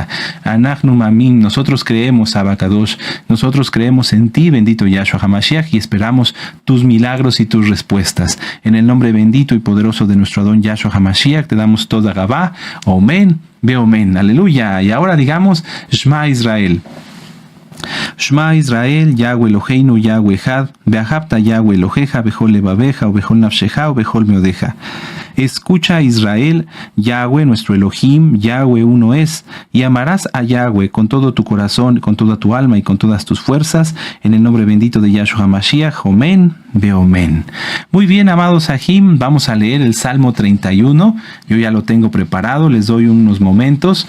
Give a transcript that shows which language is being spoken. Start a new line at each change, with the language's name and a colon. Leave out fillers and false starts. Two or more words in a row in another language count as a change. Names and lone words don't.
Hebrew: אנחנו מאמינים,
Spanish: nosotros creemos,
Hebrew: אבא קדוש,
Spanish: nosotros creemos en ti, bendito Yahshua HaMashiach, y esperamos tus milagros y tus respuestas. En el nombre bendito y poderoso de nuestro Adón Yahshua HaMashiach, te damos toda Gabá,
Hebrew: אמן ואמן,
Spanish: aleluya. Y ahora digamos,
Hebrew: שמע ישראל. שמע ישראל, יהוה אלהינו, יהוה אחד, ואהבת יהוה אלהיך, בכל לבבך, ו בכל נפשך, ו בכל מאדך.
Spanish: Escucha, Israel, Yahweh, nuestro Elohim, Yahweh uno es, y amarás a Yahweh con todo tu corazón, con toda tu alma y con todas tus fuerzas, en el nombre bendito de Yahshua HaMashiach,
Hebrew: אמן ואמן.
Spanish: Muy bien, amados Ajim, vamos a leer el Salmo 31, yo ya lo tengo preparado, les doy unos momentos.